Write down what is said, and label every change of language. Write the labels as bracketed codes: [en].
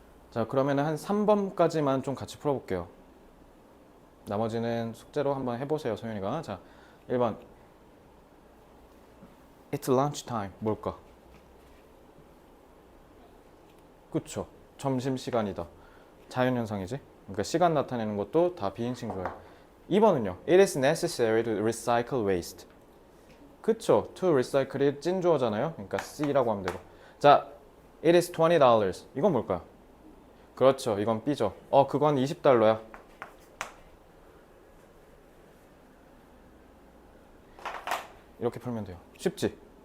[ko] 자, 그러면 한 3번까지만 좀 같이 풀어볼게요. 나머지는 숙제로 한번 해보세요, 소연이가. 자, 1번. [en] It's lunch time. [ko] 뭘까? 그쵸. 점심시간이다. 자연현상이지. 그러니까 시간 나타내는 것도 다 비인칭 주어요. 2번은요. [en] It is necessary to recycle waste. [ko] 그쵸. To recycle이 찐 주어잖아요. 그러니까 C라고 하면 되고. 자, [en] it is $20. [ko] 이건 뭘까요? 그렇죠. 이건 B죠. 그건 $20야. 이렇게 풀면 돼요. 쉽지?